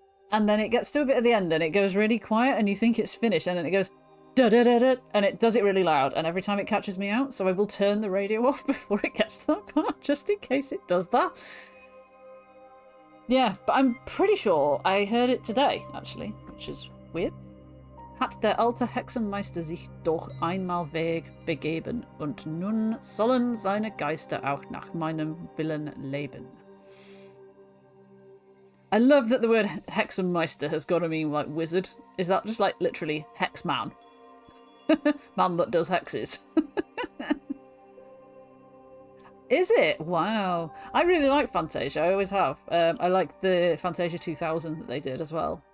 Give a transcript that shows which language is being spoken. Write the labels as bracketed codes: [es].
[en] And then it gets to a bit at the end and it goes really quiet and you think it's finished and then it goes da-da-da-da, and it does it really loud, and every time it catches me out, so I will turn the radio off before it gets to that part, just in case it does that. Yeah, but I'm pretty sure I heard it today, actually, which is weird. [de] Hat der alte Hexenmeister sich doch einmal Weg begeben, und nun sollen seine Geister auch nach meinem Willen leben. [en] I love that the word Hexenmeister has got to mean like wizard. Is that just like literally hex man? Man that does hexes. Is it? Wow. I really like Fantasia. I always have. I like the Fantasia 2000 that they did as well.